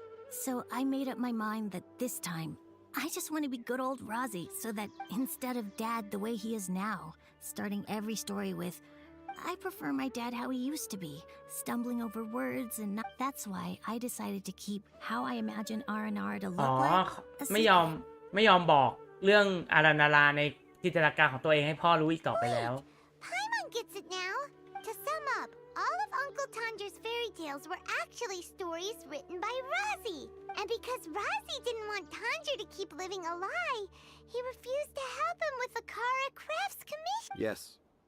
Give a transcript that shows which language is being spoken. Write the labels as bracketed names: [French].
[English] So I made up my mind that this time, I just want to be good old Razi, so that instead of Dad the way he is now, starting every story with, I prefer my dad how he used to be, stumbling over words and not. That's why I decided to keep how I imagine Aranara to [Thai] อ๋อ [English] look like. a [Thai] ไม่ยอม [English] secret. [Thai] ไม่ยอมบอกเรื่องอารานาราในจินตนาการของตัวเองให้พ่อรู้อีกต่อไปแล้ว [English] Paimon gets it now. To sum up, all of Uncle Tanja's fairy tales were actually stories written by Razi. And because Razi didn't want Tanja to keep living a lie, he refused to help him with the Kara Crafts commission. Yes.